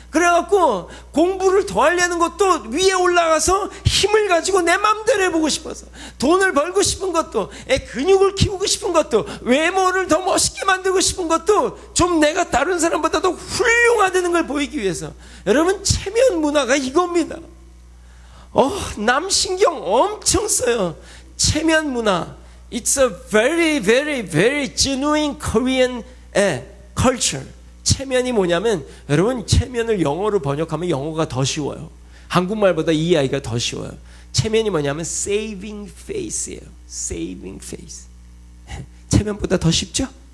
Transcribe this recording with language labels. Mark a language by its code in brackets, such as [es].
[ko] 그래갖고 공부를 더 하려는 것도 위에 올라가서 힘을 가지고 내 맘대로 해보고 싶어서, 돈을 벌고 싶은 것도, 근육을 키우고 싶은 것도, 외모를 더 멋있게 만들고 싶은 것도 좀 내가 다른 사람보다 더 훌륭하다는 걸 보이기 위해서. 여러분, 체면 문화가 이겁니다. 남 신경 엄청 써요. 체면 문화. [en] It's a very, very, very genuine Korean culture. [ko] 체면이 뭐냐면, 여러분, 체면을 영어로 번역하면 영어가 더 쉬워요. 한국말보다 이해하기가 더 쉬워요. 체면이 뭐냐면 saving face예요. saving face. 체면보다 더 쉽죠?